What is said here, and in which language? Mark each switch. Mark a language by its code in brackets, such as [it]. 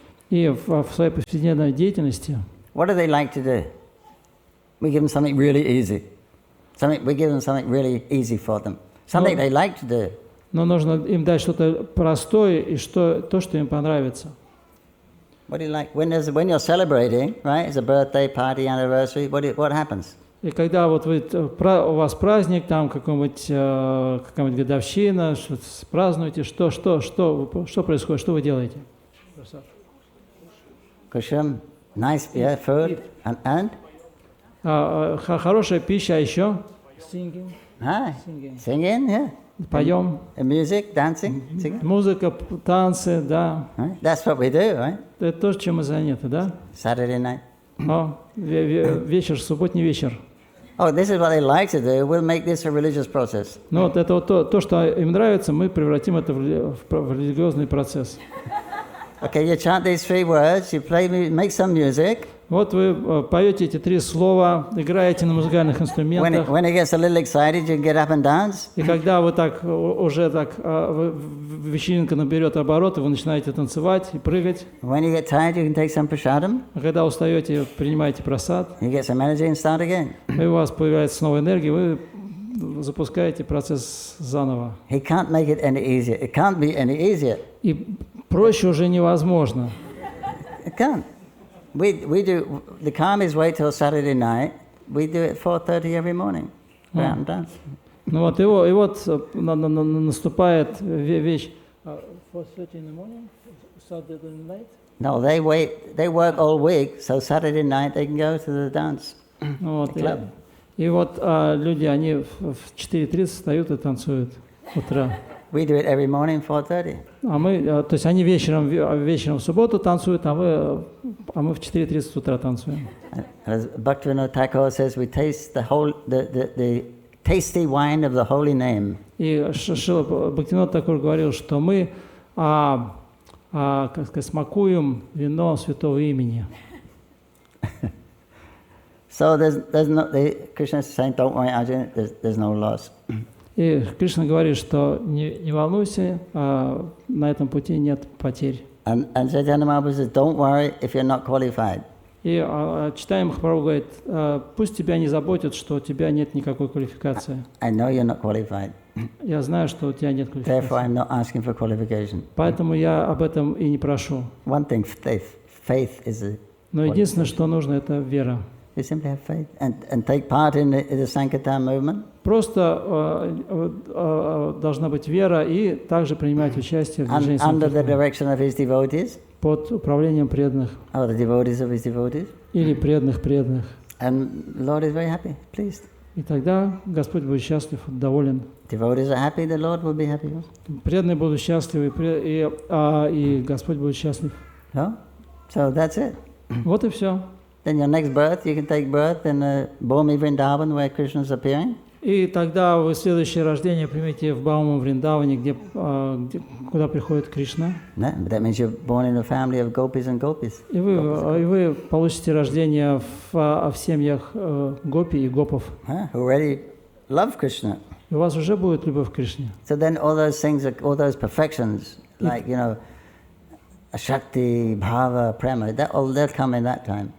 [ru] И в своей повседневной деятельности. [en] What do they like to do? We give them something really easy. We give them something really easy for them. Something they like to do. [ru] Но нужно им дать что-то простое и то, что им понравится. [en] What do you like? When you're celebrating, right? It's a birthday, party, anniversary. What happens? [ru] И когда у вас праздник, там какая-нибудь годовщина, празднуете, что происходит, что вы делаете? [en] Kusham, nice food, and? [ru] Хорошая пища, а еще? [en] Singing. Singing, yeah. [ru] Поем. [en] Music, dancing, singing. [ru] Музыка, танцы, да. [en] That's what we do, right? [ru] Это то, чем мы заняты, да? [en] Saturday night. [ru] Вечер, субботний вечер. [en] Oh, this is what they like to do. We'll make this a religious process. [ru] Ну вот это вот то, что им нравится, мы превратим это в религиозный процесс. [en] Okay, you chant these 3 words, you make some music. [ru] Вот вы поете эти 3 слова, играете на музыкальных инструментах. [en] When it gets a little excited, you can get up and dance. [ru] И когда вы вечеринка наберет обороты, вы начинаете танцевать и прыгать. [en] When you get tired, you can take some prasadam. [ru] А когда устаете, принимаете прасад. [en] You get some energy and start again. [ru] И у вас появляется новая энергия, вы запускаете процесс заново. [en] He can't make it any easier. It can't be any easier. [ru] И проще уже невозможно. [en] It can't. We do the karmis wait till Saturday night. We do it 4:30 every morning. Dance. [ru] Ну вот и вот наступает вещь. [en] 4:30 in the morning, Saturday night. No, they work all week, so Saturday night they can go to the dance. [ru] Вот, и вот люди, они в 4:30 встают и танцуют утра. [en] We do it every morning, 4:30. [ru] То есть они вечером в субботу танцуют, а мы в 4:30 утра танцуем. [en] As Bhaktivinoda Thakur says, we taste the tasty wine of the holy name. [ru] И Шрила Бхактивинода Тхакур говорил, что мы как сказать, смакуем вино святого имени. [en] So Krishna is saying, don't worry, Arjuna, there's no loss. [ru] И Кришна говорит, что не волнуйся, на этом пути нет потерь. [en] And Chaitanya Mahaprabhu says, don't worry if you're not qualified. [ru] И Чайтанья Махапрабху говорит, пусть тебя не заботит, что у тебя нет никакой квалификации. [en] I know you're not qualified. [ru] Я знаю, что у тебя нет [en] Therefore, [ru] квалификации. [en] I'm not asking for qualification. [ru] Поэтому я об этом и не прошу. [en] One thing, faith is a. [ru] Но единственное, что нужно, это вера. [en] You simply have faith and take part in the Sankirtan movement. [ru] Просто должна быть вера и также принимать участие в движении [en] Under the [ru] Санкиртана [en] direction of his devotees. [ru] под управлением преданных [en] Or the devotees of his devotees. [ru] или преданных. [en] And Lord is very happy, pleased. [ru] И тогда Господь будет счастлив, доволен. [en] Devotees are happy, the Lord will be happy. [ru] Преданные будут счастливы, и Господь будет счастлив. [en] So that's it. [ru] Вот и все. [en] Then your next birth, you can take birth in Bhumi Vrindavan, where Krishna is appearing. [ru] И тогда вы следующее рождение примете в Бауму Вриндаване, куда приходит Кришна. [en] But that means you're born in a family of gopis and gopis. [ru] И вы получите рождение в семьях гопи и гопов. [en] Who already love Krishna. [ru] И у вас уже будет любовь к Кришне. [en] So then all those things, all those perfections, like, Shakti, Bhava, Prema, they'll come in that time.